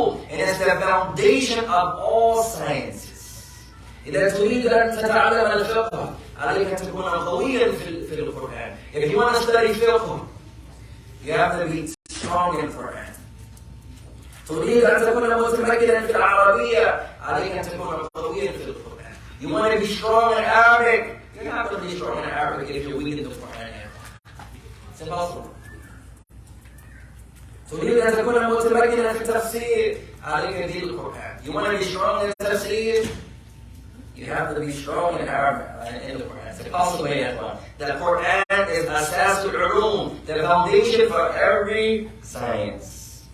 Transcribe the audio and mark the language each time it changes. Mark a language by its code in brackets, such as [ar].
[en] And it's the foundation of all sciences. [ar] إذا تريد أن تتعلم الفقه عليك أن تكون قويا في القرآن. [en] If you want to study fiqh, you have to be strong in Quran. [ar] تريد أن تكون متمكنا في العربية عليك أن تكون قويا في القرآن. [en] You want to be strong in Arabic, you're not going to be strong in Arabic if you're weak in the Quran. It's impossible. [ar] تريد أن تكون متمكنا في التفسير عليك دين القرآن. [en] You want to be strong in tafsir, you have to be strong in Arabic and in the Quran. It's impossible. The Quran is asasul ulum, the foundation for every science.